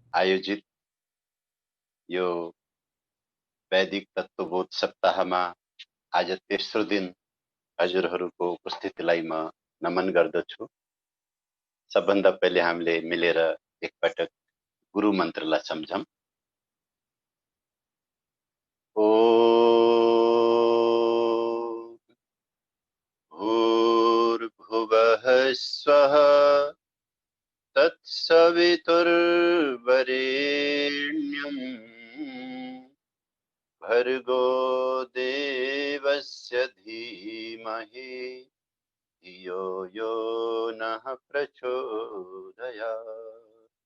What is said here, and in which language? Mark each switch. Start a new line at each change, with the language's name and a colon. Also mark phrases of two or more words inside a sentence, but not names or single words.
Nepali: आयोजित यो वैदिक तत्त्वबोध सप्ताहमा आज तेस्रो दिन हजुरहरूको उपस्थितिलाई म नमन गर्दछु। सबभन्दा पहिले हामीले मिलेर एकपटक गुरु मन्त्रलाई सम्झौं।
Sanskrit: ओम भूर्भुवः स्वः तत्सवितुर्वरेण्यम् भर्गो देवस्य धीमहि धियो यो नः प्रचोदयात्।